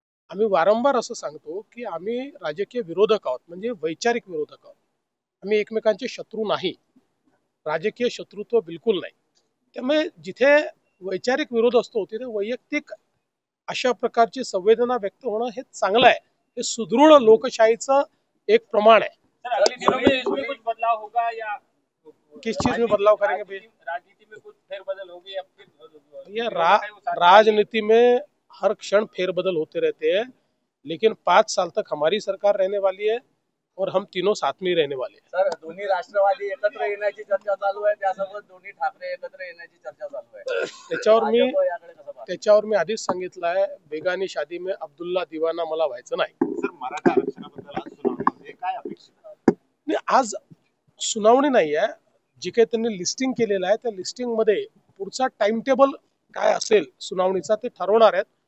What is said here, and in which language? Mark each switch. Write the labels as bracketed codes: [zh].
[mr] आम्ही वारंवार असं सांगतो की आम्ही राजकीय विरोधक आहोत, म्हणजे वैचारिक विरोधक आहोत. आम्ही एकमेकांचे शत्रू नाही, राजकीय शत्रुत्व बिलकुल नाही. त्यामुळे जिथे वैचारिक विरोध असतो तिथे वैयक्तिक अशा प्रकारची संवेदना व्यक्त होणं हे चांगलं आहे. हे सुदृढ लोकशाहीचं एक प्रमाण आहे. [hi] सर अगले दिनों में इसमें कुछ बदलाव होगा या किस चीज में बदलाव करेंगे भैया? राजनीति में कुछ फेरबदल होगी या फिर ये राजनीति में हर क्षण फेरबदल होते रहते हैं, लेकिन 5 साल तक हमारी सरकार रहने वाली है और हम तीनों साथ में ही रहने वाले हैं. [mr] सर दोन्ही राष्ट्रवादी एकत्र येण्याची चर्चा चालू आहे, त्यासोबत दोन्ही ठाकरे एकत्र येण्याची चर्चा चालू आहे. भाजप याकडे कसं पाहता? त्याच्यावर मी आधीच सांगितलं आहे, [hi] बेगानी शादी में अब्दुल्ला दिवाना [mr] मला व्हायचं नाही. सर मराठा आरक्षणाबद्दल आज सुनावणीमध्ये काय अपेक्षित आहे? आणि आज सुनावणी नाही आहे, जे काही त्यांनी लिस्टिंग केलेलं आहे त्या लिस्टिंग मध्ये पुढचा टाइम टेबल काय असेल सुनावणीचा ते ठरवणार आहेत.